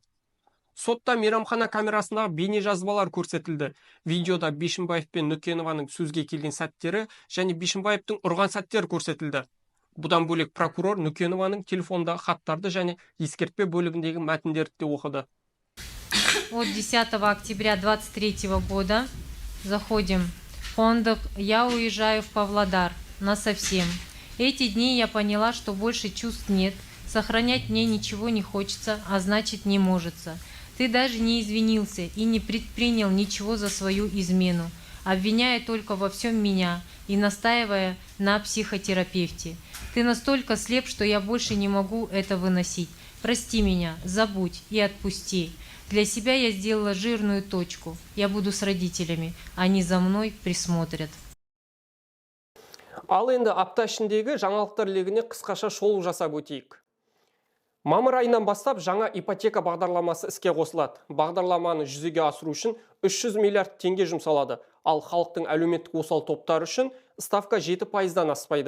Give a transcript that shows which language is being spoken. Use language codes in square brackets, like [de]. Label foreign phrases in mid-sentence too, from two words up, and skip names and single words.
[kk] Сотта мейрамхана камерасындағы бейне жазбалар көрсетілді. Видеода Бишімбаев пен Нүкенованың сөзге келген сәттері және Бишімбаевтың ұрған сәттері көрсетілді. Бұдан бөлек прокурор Нүкенованың телефондағы хаттарды және ескертпе бөлігіндегі мәтіндерді де оқыды. [ru] От 10 октября 2023 года заходим в фондах. Я уезжаю в Павлодар насовсем. Эти дни я поняла, что больше чувств нет. Сохранять мне ничего не хочется, а значит не можется. Ты даже не извинился и не предпринял ничего за свою измену, обвиняя только во всем меня и настаивая на психотерапевте. Ты настолько слеп, что я больше не могу это выносить. Прости меня, забудь и отпусти. Для себя я сделала жирную точку. Я буду с родителями. Они за мной присмотрят. [kk] Ал енді апта ішіндегі жаңалықтар легіне қысқаша шолу жасап өтейік. Мамыр айынан бастап жаңа ипотека бағдарламасы іске қосылады. Бағдарламаны жүзеге асыру үшін 300 миллиард теңге жұмсалады. Ал халықтың әлеуметтік осал топтары үшін ставка 7%-дан аспайды.